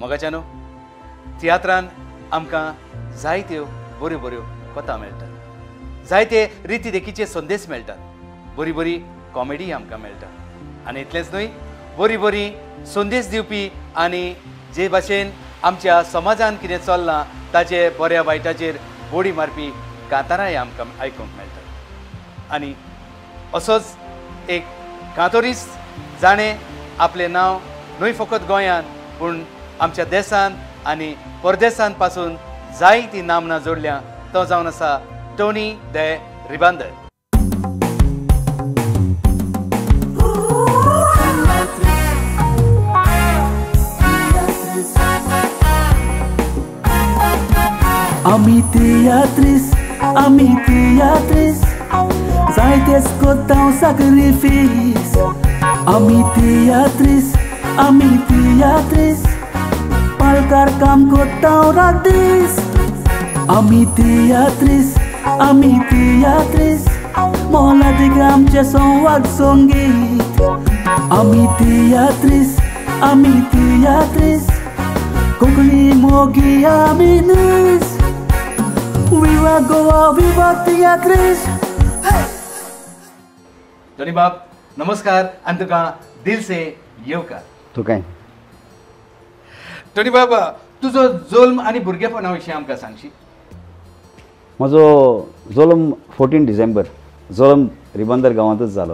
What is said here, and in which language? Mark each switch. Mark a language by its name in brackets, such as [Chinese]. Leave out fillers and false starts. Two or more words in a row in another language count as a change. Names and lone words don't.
[Konkani] मोगाच्यानो तियात्रान आमकां जायत्यो बऱ्यो बऱ्यो कथा मेळटात, जायते रिती देखीचे संदेश मेळटात, बरी बरी कॉमेडी आमकां मेळटा आनी इतलेंच न्हय, बरी बरी संदेश दिवपी आनी जे भाशेन आमच्या समाजान कितें चल्लां ताचे बऱ्या वायटाचेर बोडी मारपी कांतारांय आमकां आयकूंक मेळटात. आनी असोच एक कांतोरीस जाणें आपलें नांव न्हय फकत गोंयांत पूण आमच्या देशांत आनी परदेशांत पासून जायतीं नामनां जोडल्या, तो जावन आसा टोनी द रिबांदर. Ami teatris, zaites kottão sacrifício. Ami teatris, palkar kam kottão radis. Ami teatris, mola de gamche son wag songit. Ami teatris, kokli mogi aminis. Viva Goa, viva teatris. टोनी बाब नमस्कार आनी तुका [Hindi] दिल से [Konkani] येवकार. तूं काय टोनी बाब, तुजो जल्म आनी भुरगेपणा विशीं आमकां सांगशी. म्हजो जल्म 14 डिसेंबर जल्म रिबांदर गांवांतच जालो.